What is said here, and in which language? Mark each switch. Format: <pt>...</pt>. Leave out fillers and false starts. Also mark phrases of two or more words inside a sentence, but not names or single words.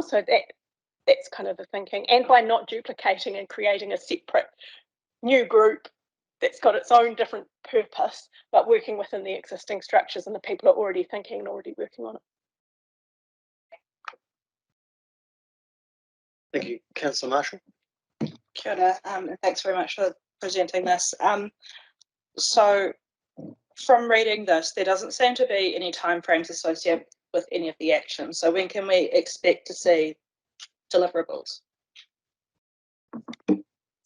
<en>So that's kind of the thinking. And by not duplicating and creating a separate new group that's got its own different purpose, but working within the existing structures, and the people are already thinking and already working on it. Thank you. Councillor Marshall.</en> <mi>Kia ora,</mi> <en>and thanks very much for presenting this. So from reading this, there doesn't seem to be any timeframes associated with any of the actions. So when can we expect to see deliverables?</en>